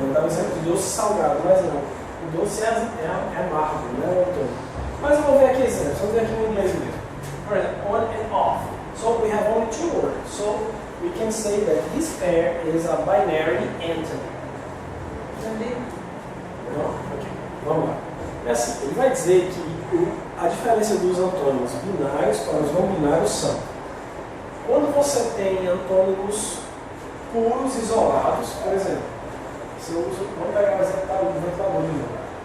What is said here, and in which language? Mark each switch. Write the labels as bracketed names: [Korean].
[Portuguese] Eu dava um exemplo de doce salgado, mas não. O doce é amargo, não é antônimo. Mas eu vou ver aqui exemplos, vamos ver aqui no inglês mesmo. [English] For example, on and off. So we have only two words. So we can say that this pair is a binary antony. [Portuguese] Entendeu? Ok, vamos lá. É assim, ele vai dizer que a diferença dos antônimos binários para os não binários são: quando você tem antônimos puros, isolados, por exemplo, se eu uso, vamos pegar o exemplo do ventilador de novo.